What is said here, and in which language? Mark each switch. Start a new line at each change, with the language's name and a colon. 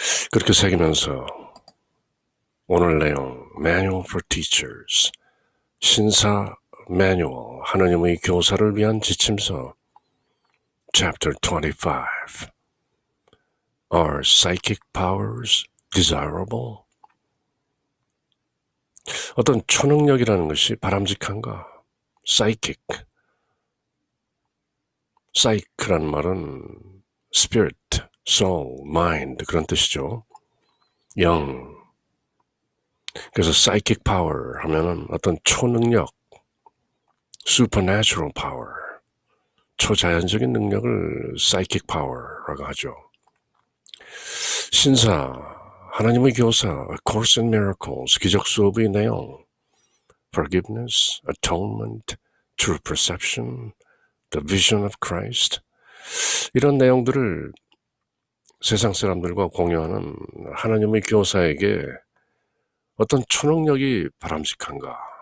Korean: 그렇게 새기면서 오늘 내용 Manual for Teachers, 신사 매뉴얼, 하나님의 교사를 위한 지침서 Chapter 25,
English: Are Psychic Powers Desirable?
Korean: 어떤 초능력이라는 것이 바람직한가? Psychic, Psyche라는 말은 Spirit, Soul, Mind, 그런 뜻이죠. 영. 그래서 Psychic Power 하면은 어떤 초능력, Supernatural Power, 초자연적인 능력을 Psychic Power라고 하죠. 신사, 하나님의 교사, A Course in Miracles, 기적 수업의 내용, Forgiveness, Atonement, True Perception, The Vision of Christ, 이런 내용들을 세상 사람들과 공유하는 하나님의 교사에게 어떤 초능력이 바람직한가?